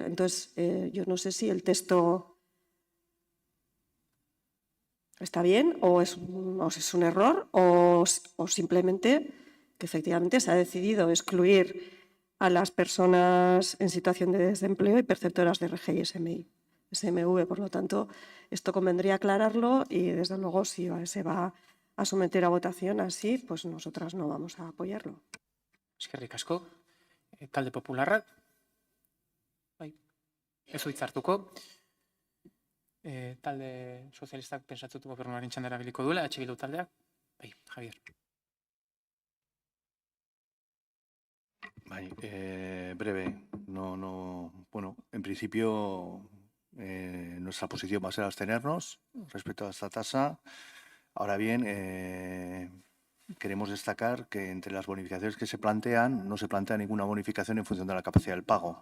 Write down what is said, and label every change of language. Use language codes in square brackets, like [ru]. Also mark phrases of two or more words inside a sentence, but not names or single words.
[es] Entonces, yo no sé si el texto está bien o es un error o simplemente que efectivamente se ha decidido excluir a las personas en situación de desempleo y perceptoras de RGI y SMV. Por lo tanto, esto convendría aclararlo y, desde luego, si se va a someter a votación así, pues nosotras no vamos a apoyarlo. [eu] Eskerrik asko. Talde Popularrak. Bai, ez du hitza hartuko. Talde sozialistak pentsatut gobernuaren txanda erabiliko duela, Bildu taldeak. Bai, Javier. [es] Breve. Bueno, en principio nuestra posición va a ser abstenernos respecto a esta tasa. Ahora bien, queremos destacar que entre las bonificaciones que se plantean, no se plantea ninguna bonificación en función de la capacidad del pago.